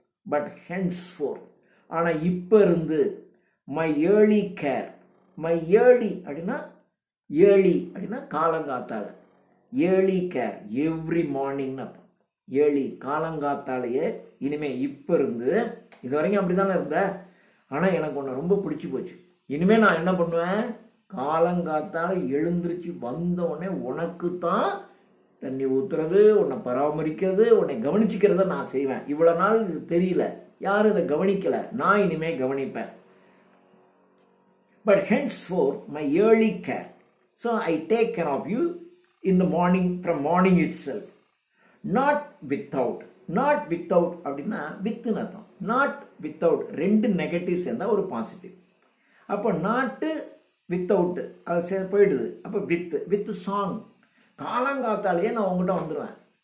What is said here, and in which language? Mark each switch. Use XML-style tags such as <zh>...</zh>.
<ta>But henceforth, ஆனா இப்ப இருந்து my early care, my early அப்படின்னா காலங்காத்தால, early care every morning, early காலங்காத்தாலேயே இனிமே இப்ப இருந்து, இது வரைக்கும் அப்படித்தானே இருந்த, ஆனா எனக்கு ஒன்று ரொம்ப பிடிச்சி போச்சு. இனிமே நான் என்ன பண்ணுவேன், காலங்காத்தால எழுந்திருச்சு வந்த உடனே உனக்கு தான் தண்ணி ஊத்துறது, உன்னை பராமரிக்கிறது, உன்னை கவனிச்சுக்கிறத நான் செய்வேன். இவ்வளவு நாள் இது தெரியல, யாரும் இதை கவனிக்கல, நான் இனிமே கவனிப்பேன்.</ta> <en>But henceforth my early care, so I take care of you in the morning, from morning itself. Not without, not without</en> <ta>அப்படின்னா வித்னு அர்த்தம், நாட் வித்தவுட், ரெண்டு நெகட்டிவ் சேர்ந்தா ஒரு பாசிட்டிவ். அப்போ நாட்டு வித்தவுட் அது போயிடுது. அப்போ வித் சாங், காலங்காத்தாலேயே நான் உங்ககிட்ட வந்துடுவேன்.</ta>